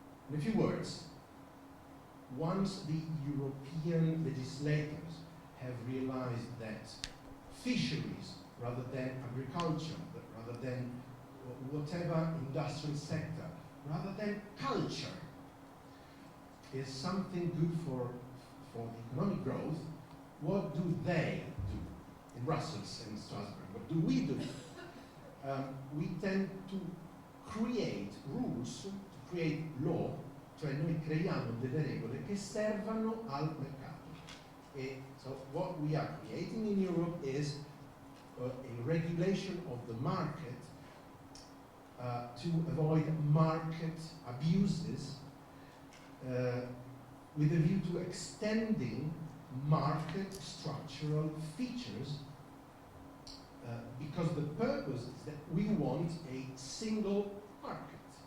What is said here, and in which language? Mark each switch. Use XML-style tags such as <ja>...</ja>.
<en>In a few words, once the European legislators have realized that fisheries, rather than agriculture, rather than whatever industrial sector, rather than culture, is something good for the economic growth, what do they do in Brussels and Strasbourg? What do we do? We tend to create rules, to create law,</en> <it>cioè noi creiamo delle regole che servano al mercato.</it> <en>So what we are creating in Europe is a regulation of the market to avoid market abuses with a view to extending market structural features because the purpose is that we want a single market.</en>